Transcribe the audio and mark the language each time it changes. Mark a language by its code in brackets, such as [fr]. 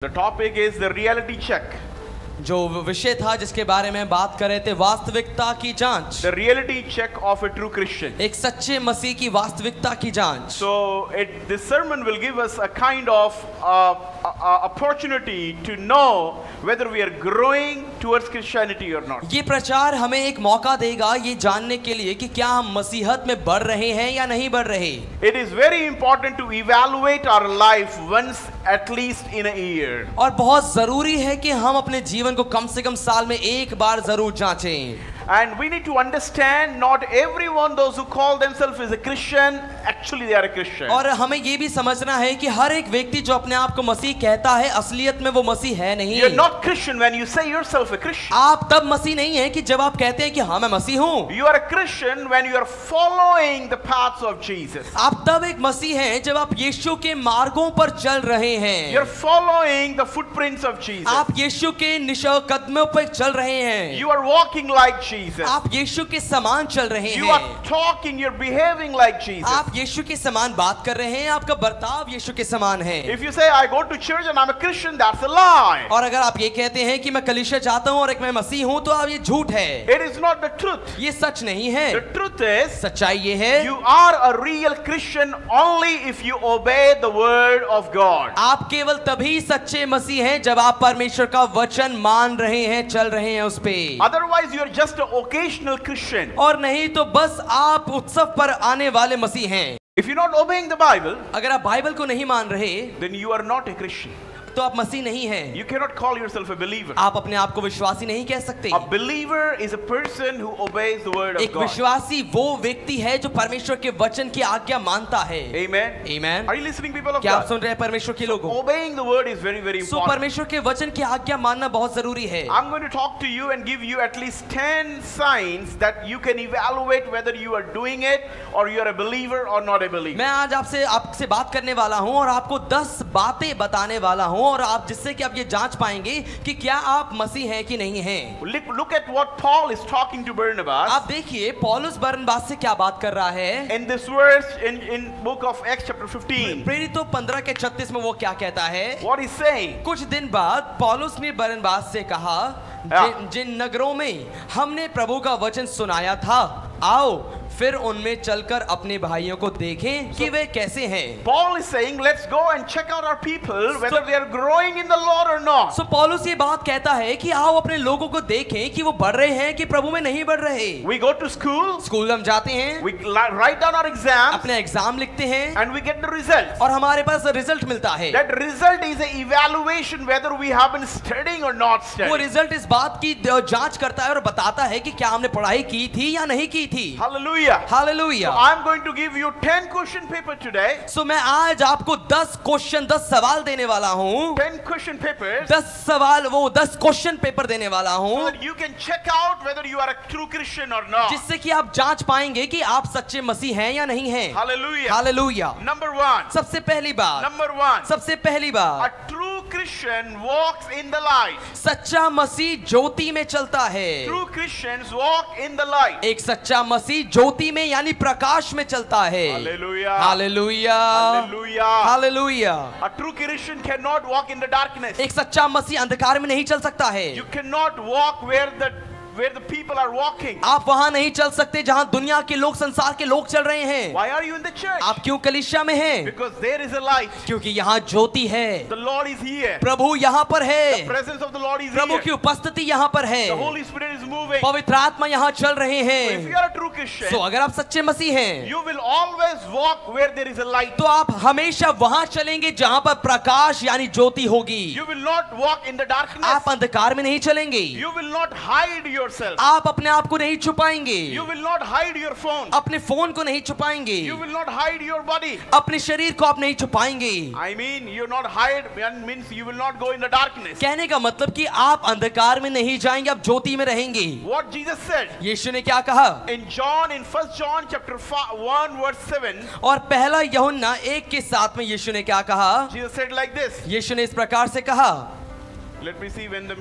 [en] The topic is the reality check. [hi] जो विषय था जिसके बारे में बात कर रहे थे, वास्तविकता की जांच। [en] The reality check of a true Christian. [hi] एक सच्चे मसीह की वास्तविकता की जांच। [en] So this sermon will give us a kind of opportunity to know whether we are growing towards Christianity or not. [hi] ये प्रचार हमें एक मौका देगा ये जानने के लिए कि क्या हम मसीहत में बढ़ रहे हैं या नहीं बढ़ रहे। [en] It is very important to evaluate our life once at least in a year. [hi] और बहुत जरूरी है कि हम अपने जीवन को कम से कम साल में एक बार जरूर जांचें। [en] And we need to understand not everyone those who call themselves as a Christian actually they are a Christian. [hi] और हमें ये भी समझना है कि हर एक व्यक्ति जो अपने आप को मसीह कहता है असलियत में वो मसीह है नहीं। [en] You are not Christian when you say yourself a Christian. [hi] आप तब मसीह नहीं है कि जब आप कहते हैं कि हाँ मैं मसीह हूँ। [en] You are a Christian when you are following the paths of Jesus. [hi] आप तब एक मसीह हैं जब आप यीशु के मार्गों पर चल रहे हैं। [en] You are following the footprints of Jesus. [hi] आप यीशु के कदमों पर चल रहे हैं। [en] You are walking like Jesus. [hi] आप यीशु के समान चल रहे [en] You [hi] हैं। [en] are talking, you're behaving like Jesus. [hi] आप यीशु के समान बात कर रहे हैं, आपका बर्ताव यीशु के समान है। [en] If you say I go to church and I'm a Christian, that's a lie. [hi] और अगर आप ये कहते हैं कि मैं कलीसिया जाता हूँ और एक मैं मसीह हूँ तो आप ये झूठ है। [en] It is not the truth. [hi] ये सच नहीं है। [en] The truth is [hi] सच्चाई ये है [en] you are a real Christian only if you obey the word of God. [hi] आप केवल तभी सच्चे मसीह हैं जब आप परमेश्वर का वचन मान रहे हैं, चल रहे हैं उस पे। [en] Otherwise you are just an occasional Christian. [hi] और नहीं तो बस आप उत्सव पर आने वाले मसीह हैं। [en] If you're not obeying the Bible, [hi] अगर आप बाइबल को नहीं मान रहे [en] then you are not a Christian. [hi] तो आप मसीह नहीं हैं। [en] You cannot call yourself a believer. [hi] आप अपने आप को विश्वासी नहीं कह सकते। [en] A believer is a person who obeys the word of [hi] एक [en] God. [hi] विश्वासी वो व्यक्ति है जो परमेश्वर के वचन की आज्ञा मानता है। [en] Amen. Amen. Are you listening, people of [hi] क्या आप [en] God? [hi] सुन रहे हैं परमेश्वर के लोगों? [en] Obeying the word is very, very [hi] so [en] important. [hi] परमेश्वर के वचन की आज्ञा मानना बहुत जरूरी है। [en] I'm going to talk to you and give you at least 10 signs that you can evaluate whether you are doing it or you are a believer or not a believer. [hi] मैं आज आपसे बात करने वाला हूं और आपको 10 बातें बताने वाला हूं और आप जिससे कि आप ये जांच पाएंगे कि क्या आप मसीह हैं कि नहीं हैं। [en] Look at what Paul is talking to Barnabas. [hi] आप देखिए पौलुस बरनबास से क्या बात कर रहा है। [en] In this verse in book of Acts chapter 15. [hi] प्रेरितों 15 के 36 में वो क्या कहता है। [en] What he's saying. [hi] कुछ दिन बाद पौलुस ने बरनबास से कहा जिन नगरों में हमने प्रभु का वचन सुनाया था आओ फिर उनमें चलकर अपने भाइयों को देखें कि वे कैसे हैं। [en] Paul is saying let's go and check out our people whether they are growing in the Lord or not. [hi] So पौलुस ये बात कहता है कि आओ अपने लोगों को देखें कि वो बढ़ रहे हैं कि प्रभु में नहीं बढ़ रहे। [en] We go to school. [hi] School हम जाते हैं। [en] We write down our exams. [hi] अपने एग्जाम लिखते हैं [en] And we get the results. [hi] और हमारे पास रिजल्ट मिलता है। [en] That result is an evaluation whether we have been studying or not [hi] वो [en] studying. [hi] रिजल्ट इस बात की जांच करता है और बताता है कि क्या हमने पढ़ाई की थी या नहीं की थी। [en] Hallelujah. [hi] Hallelujah. [en] So I'm going to give you 10 question paper today. [hi] सो मैं आज आपको 10 सवाल देने वाला हूँ। [en] 10 question papers. [hi] 10 क्वेश्चन पेपर देने वाला [en] So [hi] हूँ [en] that you can check out whether you are a true Christian or not. [hi] जिससे कि आप जांच पाएंगे कि आप सच्चे मसीह हैं या नहीं हैं। [en] Hallelujah. [hi] हालेलुया। [en] Number 1. [hi] सबसे पहली बात [en] A true Christian walks in the light. [hi] सच्चा मसीह ज्योति में चलता है। [en] True Christians walk in the light. [hi] एक सच्चा मसीह ज्योति में यानी प्रकाश में चलता है। [en] Hallelujah. [hi] Hallelujah. [en] Hallelujah. [hi] Hallelujah. [en] A true Christian cannot walk in the darkness. [hi] एक सच्चा मसीह अंधकार में नहीं चल सकता है। [en] You cannot walk where the people are walking. [hi] आप वहां नहीं चल सकते जहां दुनिया के लोग, संसार के लोग चल रहे हैं। [en] Why are you in the church? [hi] आप क्यों कलीसिया में हैं? [en] Because there is a light. [hi] क्योंकि यहाँ ज्योति है। [en] The Lord is here. [hi] प्रभु यहाँ पर [en] The [hi] है। [en] presence of the Lord is [hi] Prabhu [en] here. [hi] की उपस्थिति यहाँ पर है। [en] The Holy Spirit is moving. [hi] पवित्र आत्मा यहाँ चल रहे [en] If [hi] हैं। [en] you are a true Christian, [hi] तो अगर आप सच्चे मसीह हैं [en] you will always walk where there is a light. [hi] तो आप हमेशा वहां चलेंगे जहां पर प्रकाश यानी ज्योति होगी। [en] You will not walk in the darkness. [hi] आप अंधकार में नहीं चलेंगे। [en] You will not hide yourself. [hi] आप अपने आप को नहीं छुपाएंगे। [en] You will not hide your phone. [hi] अपने फोन को नहीं छुपाएंगे। [en] You will not hide your body. [hi] अपने शरीर को आप नहीं छुपाएंगे। [en] I mean, you not hide means you will not go in the darkness. [hi] कहने का मतलब कि आप अंधकार में नहीं जाएंगे, आप ज्योति में रहेंगे। [en] What Jesus said [hi] यीशु ने क्या कहा? [en] in 1 John chapter 1 verse 7. [hi] और पहला यूहन्ना 1 के 7 में यीशु ने क्या कहा? [en] Jesus said like this. [hi] यीशु ने इस प्रकार से कहा [en] Let me see when the